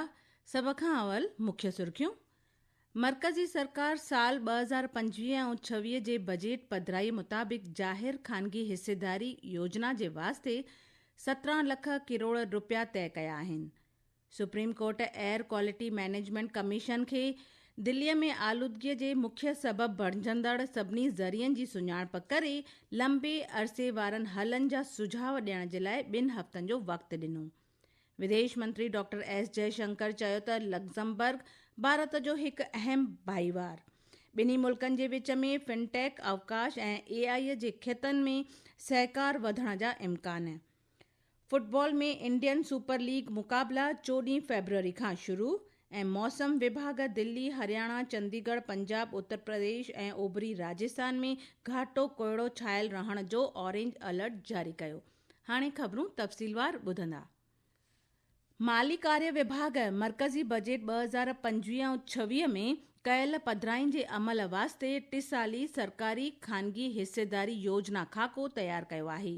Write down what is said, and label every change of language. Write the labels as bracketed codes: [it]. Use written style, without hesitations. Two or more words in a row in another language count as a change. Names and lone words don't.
[sd] सभ खां अवल मुख्य सुर्खियूं। मर्कज़ी सरकार साल 2025 ऐं 26 जे बजट पधिराई मुताबिक़ ज़ाहिर ख़ानगी हिस्सेदारी योजना जे वास्ते 17 लख करोड़ रुपया तय कया आहिनि। सुप्रीम कोर्ट एयर क्वालिटी मैनेजमेंट कमीशन खे दिल्लीअ में आलूदगीअ जे मुख्य सबब बणिजंदड़ सभिनी ज़रियनि जी सुञाणप करे लंबे अरसे वारनि हलनि जा सुझाव ॾियण जे लाइ 2 हफ़्तनि जो वक़्तु ॾिनो। विदेश मंत्री डॉक्टर एस जयशंकर चयो त लग्ज़मबर्ग भारत जो हिकु अहम भाईवार। ॿिन्ही मुल्कनि जे विच में फिनटेक, अवकाश ऐं AI जे खेतनि में सहकार वधण जा इम्कान। फुटबॉल में इंडियन सुपर लीग मुक़ाबला 14 फरवरी खां शुरू ऐं मौसम विभाग दिल्ली, हरियाणा, चंडीगढ़, पंजाब, उत्तर प्रदेश ऐं ओभरी राजस्थान में घाटो कोहड़ो छायल रहण जो [en] orange alert [sd] जारी कयो। हाणे ख़बरूं तफ़सीलवार ॿुधंदा। माली कार्य विभाग मर्कज़ी बजट 2025 ऐं 26 में कयल पधिराईनि जे अमल वास्ते 3 साली सरकारी ख़ानगी हिस्सेदारी योजना खाको तयारु कयो आहे।